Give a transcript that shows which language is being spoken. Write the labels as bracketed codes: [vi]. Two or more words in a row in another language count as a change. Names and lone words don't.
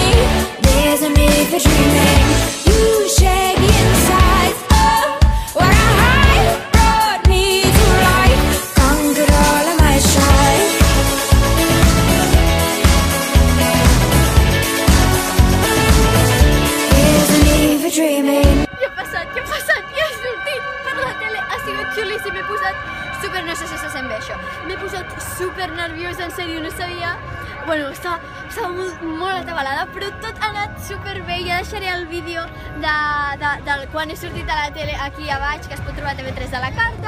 [en] There's no need for dreaming. You shake the insides of what I hide. Brought me to life, conquered all of my strife. There's no need for dreaming. [ca] Què ha passat? Ja he sortit per la tele, ha sigut xulíssim, m'he posat super... no sé si se sent bé això. M'he posat super nerviosa, en sèrio, no sabia... Bueno, estava molt atabalada, però tot ha anat super bé. Ja deixaré el vídeo de quan he sortit a la tele aquí a baix, que es pot trobar a TV3 de la carta.